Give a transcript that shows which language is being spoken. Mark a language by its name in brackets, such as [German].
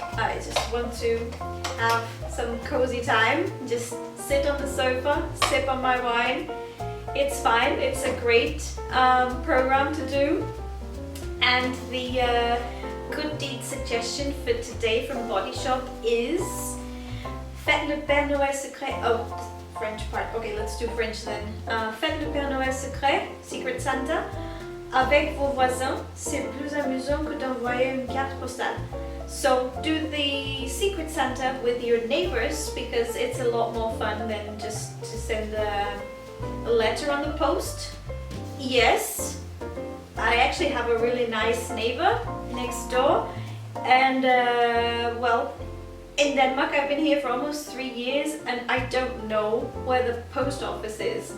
[English] I just want to have some cozy time, just sit on the sofa, sip on my wine. It's fine, it's a great program to do. And the good deed suggestion for today from Body Shop is [French] Faites le Père Noël secret. [English] Oh, French part. Okay, let's do French then. [French] Faites le Père Noël secret, [English] Secret Santa, [French] avec vos voisins. C'est plus amusant que d'envoyer une carte postale. [English] So do the Secret Santa with your neighbors, because it's a lot more fun than just to send a letter on the post. Yes, I actually have a really nice neighbor next door, and well, in Denmark I've been here for almost 3 years and I don't know where the post office is.